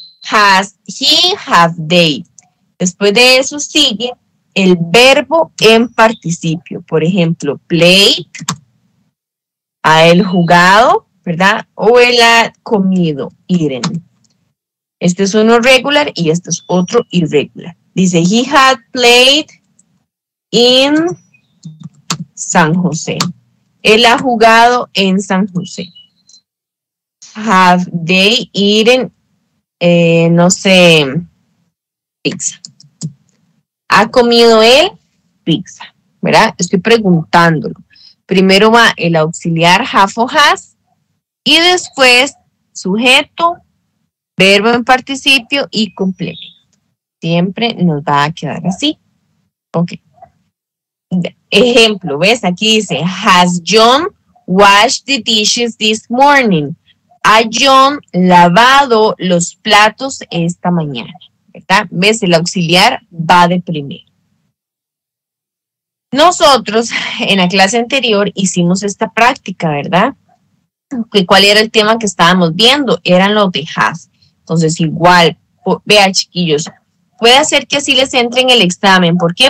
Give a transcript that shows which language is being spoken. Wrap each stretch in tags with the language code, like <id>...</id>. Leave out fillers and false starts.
<en>Has he, have they.</en> <es>Después de eso sigue el verbo en participio. Por ejemplo, played, a él jugado, ¿verdad? O él ha comido, eaten. Este es uno regular y este es otro irregular. Dice,</es> <en>he had played in San José.</en> <es>Él ha jugado en San José.</es> <en>Have they eaten,</en> <es>no sé, pizza? ¿Ha comido él pizza? ¿Verdad? Estoy preguntándolo. Primero va el auxiliar have o has y después sujeto, verbo en participio y complemento. Siempre nos va a quedar así. Ok. Ejemplo, ¿ves? Aquí dice,</es> <en>has John washed the dishes this morning?</en> <es>¿Ha John lavado los platos esta mañana? ¿Verdad? ¿Ves? El auxiliar va de primero. Nosotros en la clase anterior hicimos esta práctica, ¿verdad? ¿Cuál era el tema que estábamos viendo? Eran los de has. Entonces, igual, vean, chiquillos, puede hacer que así les entre en el examen. ¿Por qué?</es>